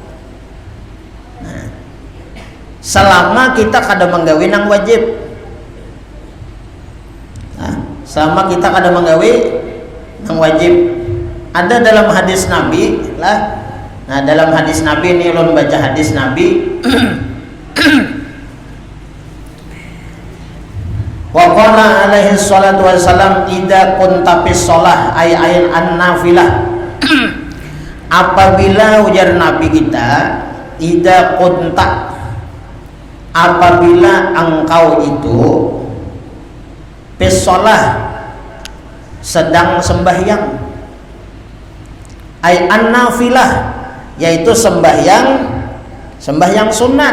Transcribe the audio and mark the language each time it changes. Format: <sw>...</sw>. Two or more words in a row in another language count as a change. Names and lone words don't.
<bjn>Selama kita kada menggawi nang wajib, selama kita kada menggawi nang wajib. Ada dalam hadis Nabi lah. Nah dalam hadis Nabi ini ulun baca hadis Nabi.</bjn> <ar>وقال عليه الصلاة والسلام إذا كنت في الصلاة أي النافلة.</ar> <bjn>Apabila ujar Nabi kita</bjn> <ar>إذا كنت,</ar> <bjn>apabila engkau itu</bjn> <ar>في الصلاة,</ar> <bjn>sedang sembahyang.</bjn> <ar>أي النافلة,</ar> <bjn>yaitu sembahyang sunat.</bjn>